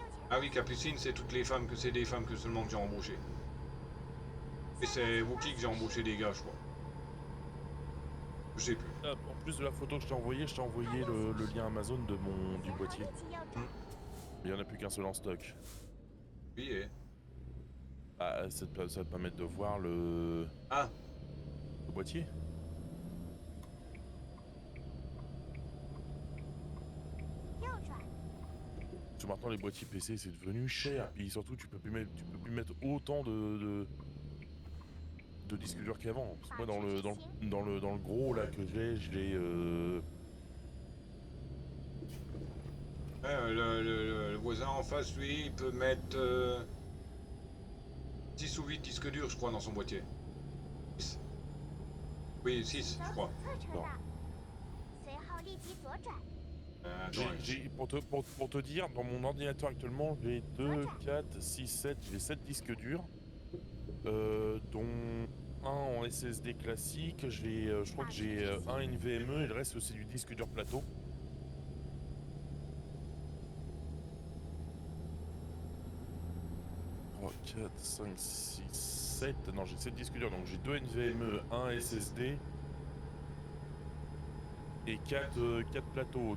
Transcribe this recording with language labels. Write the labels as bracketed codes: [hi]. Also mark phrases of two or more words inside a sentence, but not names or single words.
[fr] Ah oui, Capucine, c'est toutes les femmes que c'est des femmes que seulement que j'ai embauchées. Et c'est Wookie que j'ai embauché des gars, je crois. Je sais plus. En plus de la photo que je t'ai envoyée, le lien Amazon du [zh] 随后 [fr] boîtier. [zh] 立即右转， [fr] Il n'y en a plus qu'un seul en stock. Oui, et... Ah, ça te permet de voir le boîtier. [zh] 右转， [fr] Parce que maintenant les boîtiers PC c'est devenu cher. Puis surtout tu peux plus mettre autant de disques durs qu'avant. Parce que moi dans le gros là que je l'ai Ouais, le voisin en face, lui, il peut mettre 6 ou 8 disques durs, je crois, dans son boîtier. 6. Oui, 6, [zh] 走 [fr] je [zh] 左 [fr] crois. [zh] 侧车 [fr] Non. [zh] 道，随后立即左转， [fr] Pour te dire, dans mon ordinateur actuellement, j'ai 2, 4, 6, 7, j'ai 7 disques durs, dont un en SSD classique, je crois que j'ai un NVMe et le reste c'est du disque dur plateau. Oh, 4, 5, 6, 7, non j'ai 7 disques durs, donc j'ai 2 NVMe, un SSD et 4 plateaux.